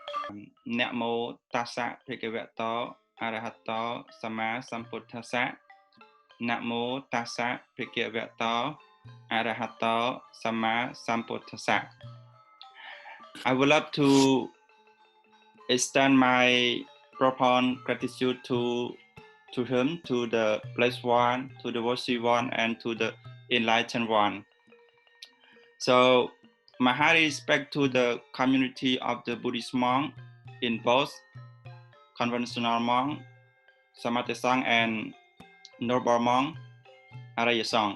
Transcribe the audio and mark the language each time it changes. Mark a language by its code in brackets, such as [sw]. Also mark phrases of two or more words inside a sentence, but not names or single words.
[pi] Namo tassa bhagavato arahato sama sambuddhassa. Namo tassa bhagavato arahato sama sambuddhassa. [en] I would love to extend my profound gratitude to him, to the blessed one, to the worthy one, and to the enlightened one. So my high respect to the community of the Buddhist monk in both conventional monk, Samatesang, and noble monk, Arayasang.